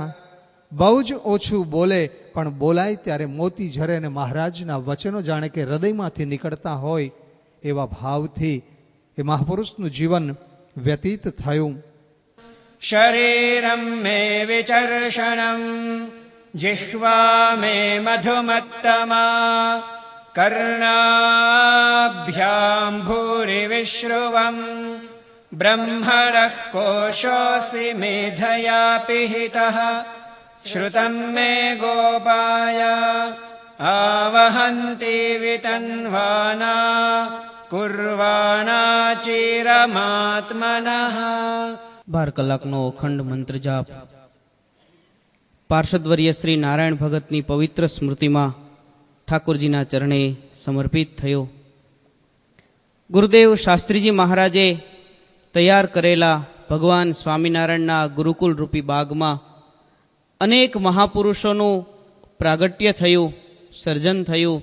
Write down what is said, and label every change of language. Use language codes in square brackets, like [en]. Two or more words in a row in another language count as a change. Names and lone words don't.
[gu] બહુ જ ઓછું બોલે, પણ બોલાય ત્યારે મોતી ઝરે અને મહારાજના વચનો જાણે કે હૃદયમાંથી નીકળતા હોય એવા ભાવથી એ મહાપુરુષનું જીવન વ્યતીત થયું. [sa] शरीरम मे विचर्षणम जिह्वा मे मधुमत्तमा कर्णाभ्यां भूरिविश्रुवम् ब्रह्मणः कोशोऽसि मेधया पिहितः श्रुतं मे गोपाय आवहन्ति वितन्वाना कुर्वाणा चिरमात्मनः। [gu] 12 કલાકનો અખંડ મંત્ર જાપ પાર્ષદવર્ય શ્રી નારાયણ ભગતની પવિત્ર સ્મૃતિમાં ઠાકોરજીના ચરણે સમર્પિત થયો. ગુરુદેવ શાસ્ત્રીજી મહારાજે તૈયાર કરેલા ભગવાન સ્વામિનારાયણના ગુરુકુલ રૂપી બાગમાં અનેક મહાપુરુષોનું પ્રાગટ્ય થયું, સર્જન થયું.